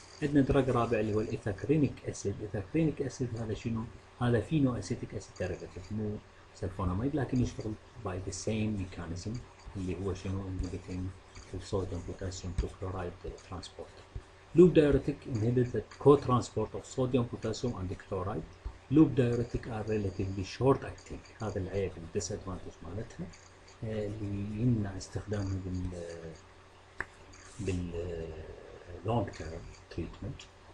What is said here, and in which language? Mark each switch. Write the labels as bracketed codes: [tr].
[ar] عندنا دراج رابع اللي هو الايثاكرينيك اسيد. الايثاكرينيك اسيد هذا شنو؟ هذا فينو اسيتيك اسيد ديريفاتيف مو سلفوناميد، لكن يشتغل باي ذا سيم ميكانيزم اللي هو شنو inhibiting الصوديوم بوتاسيوم كلورايد ترانسبورت. [en] Loop diuretic inhibit the co-transport of sodium, potassium and chloride. Loop diuretic are relatively short acting. [ar] هذا العيب الديسادفانتج مالتها اللي يمنع استخدامها بال [en] long term treatment.